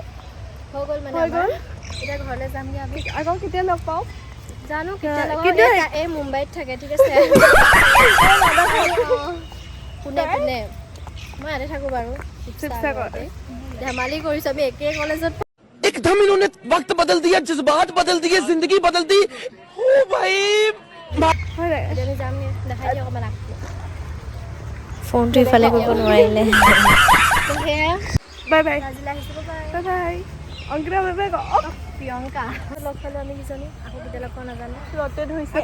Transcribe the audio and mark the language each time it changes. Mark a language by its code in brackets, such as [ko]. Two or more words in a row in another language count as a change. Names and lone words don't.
[as] হৈ গ'ল মানে আমাৰ। এতিয়া ঘৰলৈ যামগৈ আমি। আকৌ কেতিয়া লগ পাওঁ জানো কিন্তু কেতিয়া এই মুম্বাইত থাকে, ঠিক আছে। কোনে মই ইয়াতে থাকোঁ বাৰু, শিৱসাগৰতে। ধেমালি কৰিছোঁ, আমি একে কলেজত। [hi] एकदम इन्होंने वक्त बदल दिया जज्बात बदल दिए जिंदगी बदल दी ओ भाई [as] আমি যামগৈ, দেখাই দিয়ক অকণমান আগটো। ফোনটো ইফালে কৰিব নোৱাৰিলে। [en] bye bye [as] আজিলৈ আহিছোঁ, বাই [en] bye। অংকিতা bye bye [as] প্ৰিয়ংকা লগ পালোঁ আমি কিজনী, আকৌ কেতিয়া লগ পাওঁ নাজানো। ৰতে ধৰিছে।